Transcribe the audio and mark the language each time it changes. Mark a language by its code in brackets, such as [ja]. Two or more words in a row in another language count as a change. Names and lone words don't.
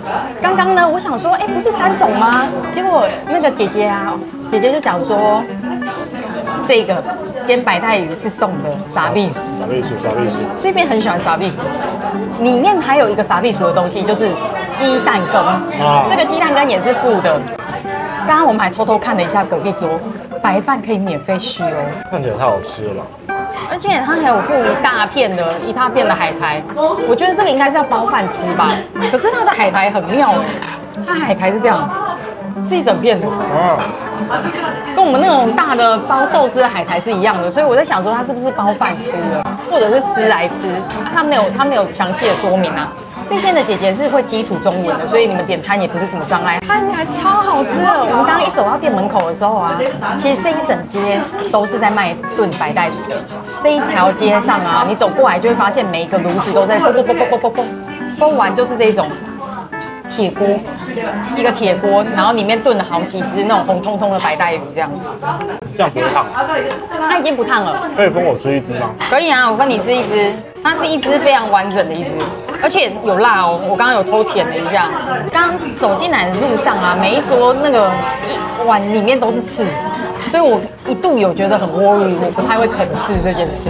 [zh] 剛剛呢，我想說，哎，不是3種嗎？結果那個姐姐啊，姐姐就講說， 這個煎白帶魚是送的沙必薯，沙必薯，這邊很喜歡沙必薯，裡面還有一個沙必薯的東西，就是雞蛋羹。這個雞蛋羹也是附的。剛剛我們還偷偷看了一下隔壁桌，白飯可以免費續哦。看起來太好吃了吧？而且它還有附一大片的海苔，我覺得這個應該是要包飯吃吧。可是它的海苔很妙哎，它海苔是這樣，是一整片的，跟我們那種大的包壽司的海苔是一樣的，所以我在想說它是不是包飯吃的，或者是撕來吃？它沒有詳細的說明啊。這間的姐姐是會基礎中文的，所以你們點餐也不是什麼障礙。看起來超好吃的。我們剛剛一走到店門口的時候啊，其實這一整街都是在賣燉白帶魚的。這一條街上啊，你走過來就會發現每一個爐子都在烘完就是這種鐵鍋，一個鐵鍋，然後裡面燉了好幾隻那種紅彤彤的白帶魚，這樣不會燙？它已經不燙了。可以分我吃一隻嗎？可以啊，我分你吃一隻。它是一隻非常完整的一隻，而且有辣哦。我刚刚有偷舔了一下。剛走進來的路上啊，每一桌那個一碗裡面都是刺，所以我一度有覺得很worry，我不太會啃刺這件事。